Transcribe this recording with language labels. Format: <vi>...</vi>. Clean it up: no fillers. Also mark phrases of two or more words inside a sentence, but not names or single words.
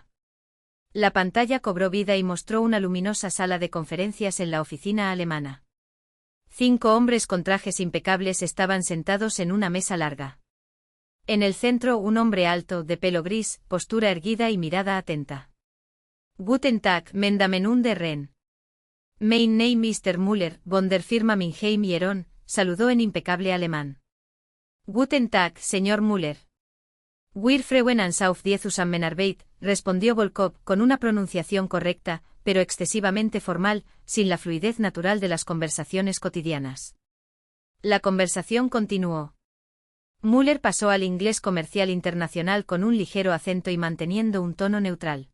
<es>La pantalla cobró vida y mostró una luminosa sala de conferencias en la oficina alemana. 5 hombres con trajes impecables estaban sentados en una mesa larga. En el centro un hombre alto, de pelo gris, postura erguida y mirada atenta.</es> <de>Guten Tag, mein Damen und Herren. Mein Name ist Mr. Müller, von der Firma Mingheim & Heron,</de> <es>saludó en impecable alemán.</es> <de>Guten Tag, señor Müller. Wir freuen uns auf die Zusammenarbeit,</de> <es>respondió Volkov, con una pronunciación correcta, pero excesivamente formal, sin la fluidez natural de las conversaciones cotidianas. La conversación continuó. Müller pasó al inglés comercial internacional con un ligero acento y manteniendo un tono neutral.</es>